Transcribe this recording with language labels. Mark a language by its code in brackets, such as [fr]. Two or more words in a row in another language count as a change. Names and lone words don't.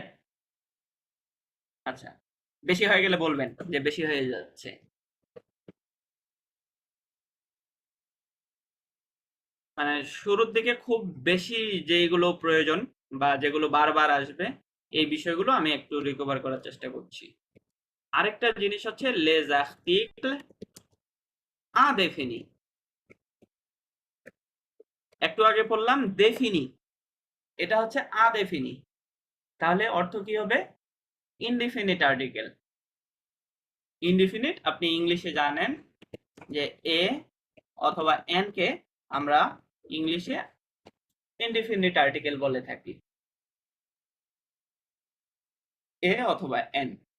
[bn] আচ্ছা, বেশি হয়ে গেলে বলবেন যে বেশি হয়ে যাচ্ছে। মানে শুরুর দিকে খুব বেশি যেগুলো প্রয়োজন বা যেগুলো বারবার আসবে, এই বিষয়গুলো আমি একটু রিকভার করার চেষ্টা করছি। আরেকটা জিনিস হচ্ছে [fr] les articles indéfinis। [bn] একটু আগে বললাম দেফিনি, এটা হচ্ছে আদেফিনি। তাহলে অর্থ কি হবে? [en] indefinite article. [bn] ইনডিফিনিট আপনি ইংলিশে জানেন যে এ অথবা এন কে আমরা ইংলিশে [en] indefinite article [bn] বলে থাকি, এ অথবা এন।